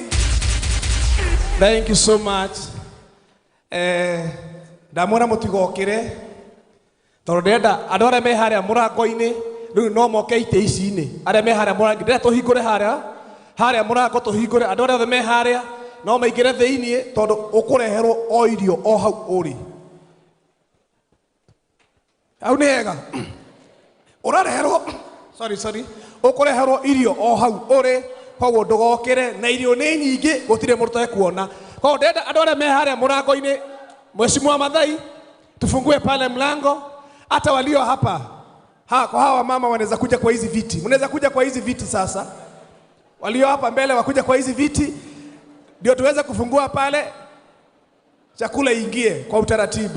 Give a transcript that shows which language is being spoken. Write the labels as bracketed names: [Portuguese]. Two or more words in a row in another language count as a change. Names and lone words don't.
[English] Thank you so much. [Kikuyu] Ndamwona mutigokire. Tondenda andũ arĩa me harĩa mũrango-inĩ rĩu no moke ite ici-inĩ. Arĩa me harĩa mũrango ndĩrenda tũhingũre harĩa mũrango tũhingũre. Andũ arĩa me harĩa no maingĩre thĩinĩ tondũ ũkũreherwo o irio o hau ũrĩ. Hau nĩ hega. Ũrareherwo sorry. Ũkũreherwo irio o hau ũrĩ, koguo ndũgokĩre na irio nĩ nyingĩ gũtirĩ mũndũ kuona. Koguo ndenda andũ arĩa me harĩa mũrango-inĩ, Mheshimiwa Mathai, [Swahili] tufungue pale mlango. Hata walio hapa kwa hawa mama wanaweza kuja kwa hizi viti. Mnaweza kuja kwa hizi viti sasa. Walio hapa mbele wakuja kwa hizi viti ndio tuweze kufungua pale, chakula ingie kwa utaratibu.